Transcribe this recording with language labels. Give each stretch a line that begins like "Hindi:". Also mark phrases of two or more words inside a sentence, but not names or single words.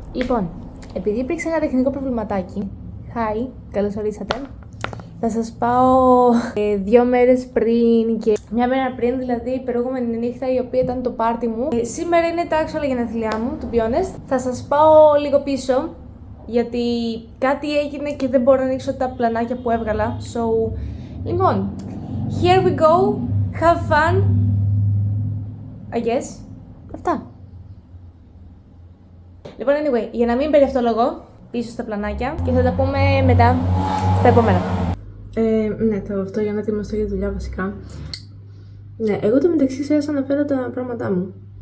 Greek: Λοιπόν, επειδή υπήρξε ένα τεχνικό προβληματάκι. Hi, καλώς ορίσατε. Θα σας πάω 2 μέρες πριν και μια μέρα πριν, δηλαδή η προηγούμενη νύχτα, η οποία ήταν το πάρτι μου. Σήμερα είναι τα actual γενέθλιά μου,
English: to be honest.
Greek: Θα σας πάω λίγο πίσω, γιατί κάτι έγινε και δεν μπορώ να ανοίξω τα πλανάκια που έβγαλα. So, λοιπόν,
English: here we go, have fun, I guess.
Greek: Αυτά. Λοιπόν, anyway, για να μην περιευτολογώ, πίσω στα πλανάκια και θα τα πούμε μετά στα επόμενα. Ναι, θα αυτό για να ετοιμαστώ για τη δουλειά βασικά. Ναι, εγώ το μεταξύ σας αναφέρω τα πράγματά μου.